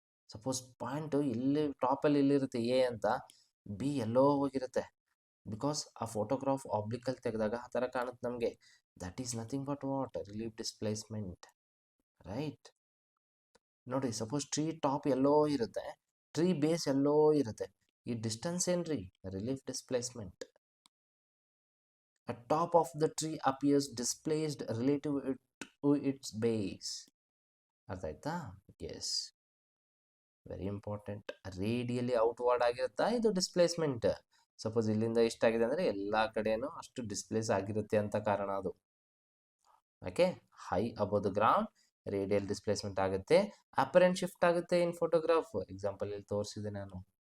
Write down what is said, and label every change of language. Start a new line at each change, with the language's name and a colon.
Kannada: Suppose point ಇಲ್ಲಿ ಟಾಪಲ್ಲಿ ಇಲ್ಲಿರುತ್ತೆ A ಅಂತ, B ಎಲ್ಲೋ ಹೋಗಿರುತ್ತೆ. ಬಿಕಾಸ್ ಆ ಫೋಟೋಗ್ರಾಫ್ ಆಬ್ಲಿಕಲ್ಲಿ ತೆಗೆದಾಗ ಆ ಥರ ಕಾಣುತ್ತೆ ನಮಗೆ.
English: That is nothing but what? Relief displacement. Right?
Kannada: ನೋಡಿ, ಸಪೋಸ್ ಟ್ರೀ ಟಾಪ್ ಎಲ್ಲೋ ಇರುತ್ತೆ, ಟ್ರೀ ಬೇಸ್ ಎಲ್ಲೋ ಇರುತ್ತೆ. ಈ ಡಿಸ್ಟೆನ್ಸ್ ಏನ್ರಿ? Relief displacement.
English: A top of the tree appears displaced relative to its base.
Kannada: ಅರ್ಥ ಆಯ್ತಾ?
English: Yes, very important.
Kannada: Radially outward ಆಗಿರುತ್ತಾ ಇದು displacement? Suppose ಇಲ್ಲಿಂದ ಇಷ್ಟಾಗಿದೆ ಅಂದರೆ ಎಲ್ಲ ಕಡೆನೂ ಅಷ್ಟು ಡಿಸ್ಪ್ಲೇಸ್ ಆಗಿರುತ್ತೆ ಅಂತ ಕಾರಣ ಅದು.
English: okay, high above the ground radial displacement
Kannada: ಆಗುತ್ತೆ.
English: apparent shift
Kannada: ಆಗುತ್ತೆ
English: In photograph. Example
Kannada: ಇಲ್ಲಿ ತೋರಿಸಿದೆ ನಾನು.